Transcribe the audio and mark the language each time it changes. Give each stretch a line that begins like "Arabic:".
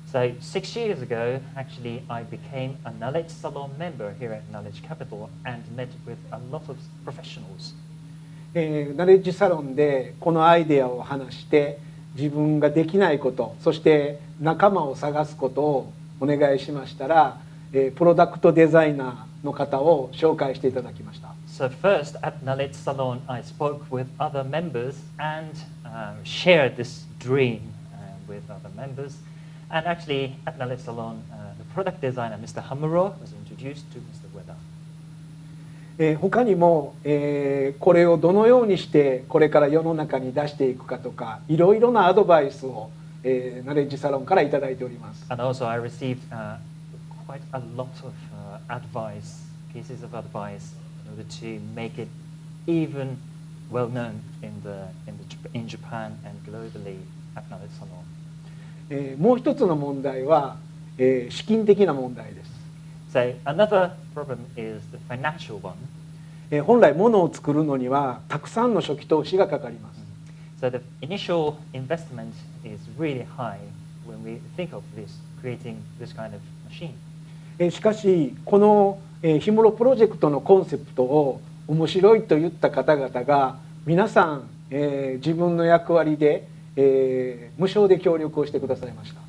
English: So 6 years ago, actually, I became a Knowledge Salon member here at Knowledge Capital and met with a lot of professionals.
Japanese: ナレッジサロンでこのアイデアを話して自分ができないことそして仲間を探すことをお願いしましたら、プロダクトデザイナーの方を紹介していただきました。
English: So first at Knowledge Salon, I spoke with other members and shared this dream with other members. And actually at Knowledge Salon, the product designer, Mr. Himuro, was introduced to Mr. Ueda.
Japanese: 他にも、これをどのようにしてこれから世の中に出していくかとかいろいろなアドバイスを、ナレッジサロンからいただいております。
English: And also I received quite a lot of advice, pieces of advice in order to make it even well known in Japan and globally at Knowledge Salon.
Japanese: もう一つの問題は、資金的な問題です。
English: So another problem is the financial one.
Japanese: 本来物を作るのにはたくさんの初期投資がかかります。
English: So the initial investment is really high when we think of this, creating this kind of machine.
Japanese: しかしこのヒムロプロジェクトのコンセプトを面白いと言った方々が皆さん、自分の役割で、無償で協力をしてくださいました。